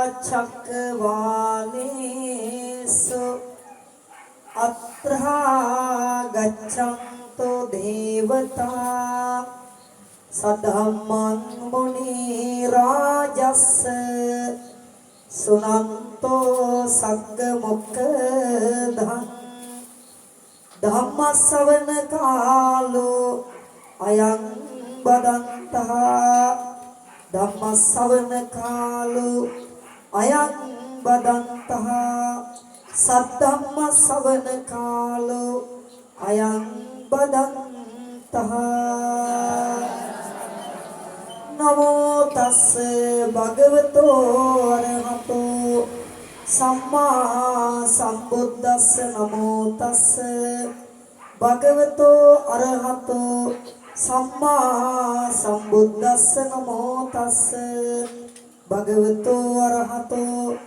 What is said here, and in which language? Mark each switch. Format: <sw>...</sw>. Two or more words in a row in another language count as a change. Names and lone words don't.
<pi>චක්කවාලේසු අත්‍රා ගච්ඡන්තෝ දේවතා සද්ධම්මං මුනි රාජස්ස සුනන්තෝ සග්ග මොක්ඛදං ධම්මස්සවන කාලෝ අයං බදන්තහා ධම්මස්සවන කාලෝ අයං බදන්තහා සද්ධම්මස්සවන කාලෝ අයං බදන්තහා නමෝ තස්ස භගවතෝ අරහතෝ සම්මා සම්බුද්දස්ස නමෝ තස්ස භගවතෝ අරහතෝ සම්මා සම්බුද්දස්ස නමෝ තස්ස භගවතෝ අරහතෝ</pi>